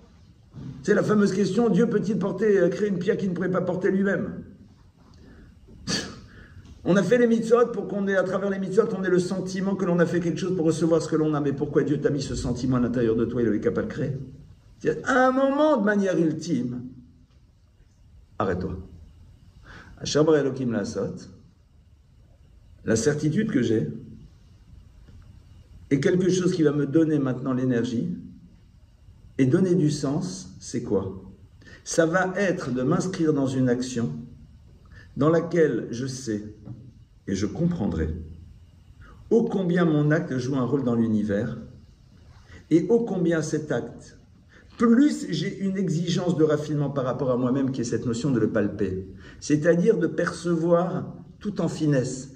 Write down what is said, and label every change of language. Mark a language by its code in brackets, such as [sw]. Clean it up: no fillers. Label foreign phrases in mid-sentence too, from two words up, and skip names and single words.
[fr] C'est la fameuse question, Dieu peut-il créer une pierre qu'il ne pourrait pas porter lui-même? On a fait les mitzvot pour qu'on ait, à travers les mitzvot, on ait le sentiment que l'on a fait quelque chose pour recevoir ce que l'on a. Mais pourquoi Dieu t'a mis ce sentiment à l'intérieur de toi? Il est capable de créer. À un moment, de manière ultime, arrête-toi. [he] אשר ברא אלהים לעשות, [fr] la certitude que j'ai est quelque chose qui va me donner maintenant l'énergie. Et donner du sens, c'est quoi? Ça va être de m'inscrire dans une action dans laquelle je sais et je comprendrai ô combien mon acte joue un rôle dans l'univers et ô combien cet acte, plus j'ai une exigence de raffinement par rapport à moi-même qui est cette notion de le palper, c'est-à-dire de percevoir tout en finesse.